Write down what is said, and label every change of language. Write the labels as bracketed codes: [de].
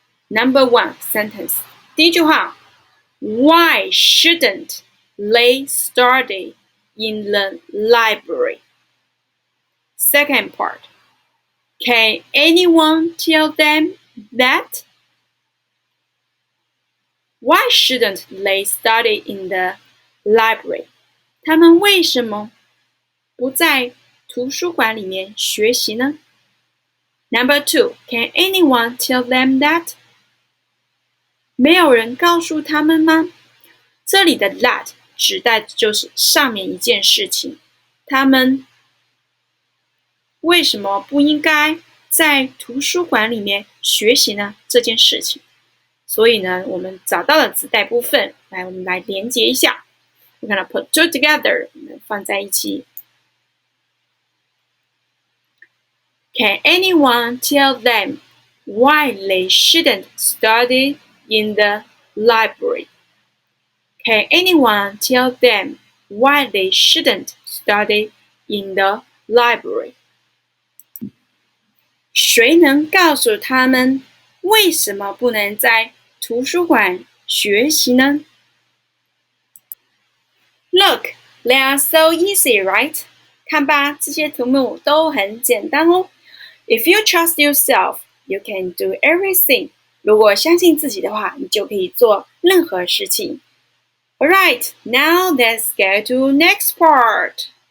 [en] Number 1 sentence. [zh] 第一句话 [en] Why shouldn't they study in the library? Second part. Can anyone tell them that? Why shouldn't they study in the library? [zh] 他们为什么不在图书馆里面学习呢？ [en] Number 2. Can anyone tell them that? [zh] 没有人告诉他们吗？这里的 that 指代的就是上面一件事情，他们为什么不应该在图书馆里面学习呢？这件事情。所以呢，我们找到了子代部分，来，我们来连接一下。 [en] We're gonna put two together， [zh] 我们放在一起。 [en] Can anyone tell them why they shouldn't study in the library? Can anyone tell them why they shouldn't study in the library? [zh] 谁能告诉他们为什么不能在图书馆学习呢？ [en] Look, they are so easy, right? [zh] 看吧，这些题目都很简单哦。 [en] If you trust yourself, you can do everything. [zh] 如果相信自己的话，你就可以做任何事情。 [en] Alright, now let's go to next part.